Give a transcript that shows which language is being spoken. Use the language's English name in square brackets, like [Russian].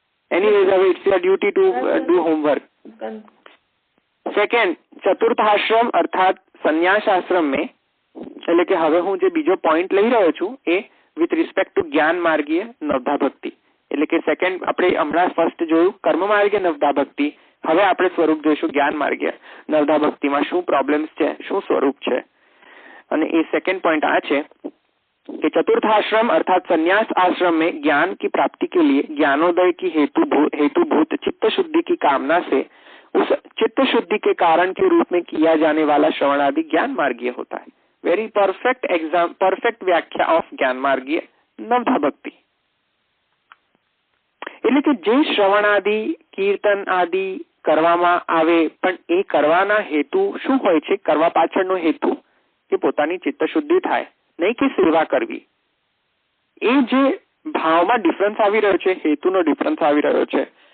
[English] anyways [Gujarati] હવે [English] It's your duty to do homework. [Gujarati] Second, ચતુર્થ આશ્રમ અર્થાત સંન્યાસ આશ્રમ में, એટલે કે હવે હું જે બીજો પોઈન્ટ લઈ રહ્યો છું એ [English] with respect to [Gujarati] જ્ઞાન માર્ગીય નવધા ભક્તિ. એટલે કે સેકન્ડ આપણે હમણાં ફર્સ્ટ જોયું કર્મ માર્ગીય નવધા ભક્તિ, હવે આપણે સ્વરૂપ જોઈશું જ્ઞાન માર્ગીય નવધા ભક્તિમાં શું પ્રોબ્લેમ્સ છે, શું સ્વરૂપ છે. અને એ [Hindi] સેकंड पॉइंट आ है कि चतुर्थ आश्रम अर्थात संन्यास आश्रम में ज्ञान की प्राप्ति के लिए ज्ञानोदय की हेतुभूत चित्त शुद्धि की कामना से उस चित्त शुद्धि के कारण के रूप में किया जाने वाला श्रवणादि ज्ञान मार्गीय होता है. [English] very perfect [Hindi] व्याख्या ऑफ ज्ञान मार्गीय नवधा भक्ति. [Gujarati] એટલે કે જે શ્રવણાદિ કીર્તન આદિ કરવામાં આવે પણ એ કરવાના હેતુ શું હોય છે, કરવા પાછળનો હેતુ કે પોતાની ચિત્ત શુદ્ધિ થાય, નહીં કે સેવા કરવી. એ જે ભાવમાં ડિફરન્સ આવી રહ્યો છે, હેતુનો ડિફરન્સ આવી રહ્યો છે.